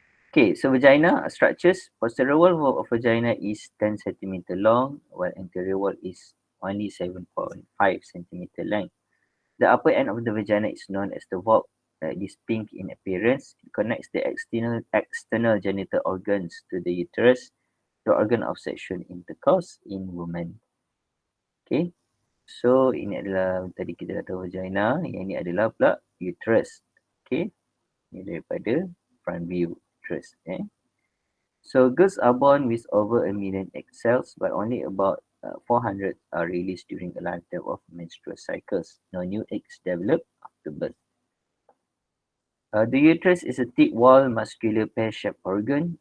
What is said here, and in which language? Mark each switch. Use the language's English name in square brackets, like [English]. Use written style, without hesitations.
[English] Okay, so vagina structures. Posterior wall of vagina is 10 cm long, while anterior wall is only 7.5 cm length. The upper end of the vagina is known as the vulva. It is pink in appearance. It connects the external genital organs to the uterus, the organ of sexual intercourse in women. [Malay] Okay, so ini adalah tadi kita dah tahu vagina, yang ini adalah pula uterus. Okay, ini daripada front view uterus. [English] So girls are born with over 1 million egg cells, but only about 400 are released during a lifetime of menstrual cycles. No new eggs develop after birth. The uterus is a thick wall muscular pear-shaped organ.